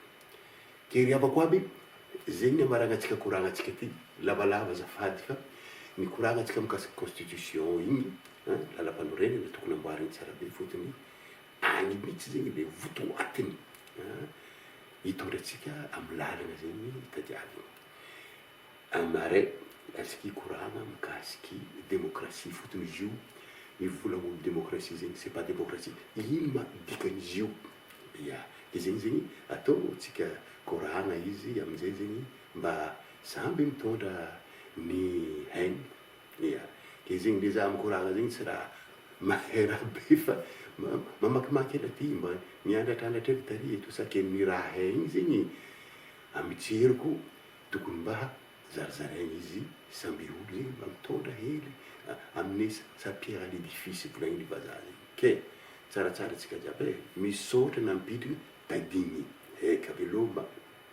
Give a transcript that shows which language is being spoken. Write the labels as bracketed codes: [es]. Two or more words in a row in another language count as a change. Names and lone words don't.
[mg] Ke ry havako aby zegny amaranantsika koragnantsika ty lavalava azafady fa ny koragnantsika mikasiky constitution igny lalam-panorenana tokony amboariny tsara be fotony agny mihitsy zegny le votoatiny hitondratsika amin'ny lalana zegny tadiavina. Amaray asiky koragna mikasiky démocratie fotony izy io mivolagna démocratie zegny [fr] c'est pas démocratie, [mg] ino ma dikan'izy io? Ia, de zegny zegny ataotsika koragna izy amin'izay zegny mba samby mitondra ny hainy. Ia, ke zegny le za amin'ny koragna zegny tsy raha mahay raha be fa mamakimaky ela ty mba miandratrandratra ely tary eto sa ke ny raha hay igny zegny amijerico tokony mba zarazaraigny izy samby olo zegny mba mitondra hely amin'ny sa [fr] pierre à l'édifice [mg] volagniny vazaha zegny. Ke tsaratsara tsika jiaby misaotra nampidriny tadigny eka veloha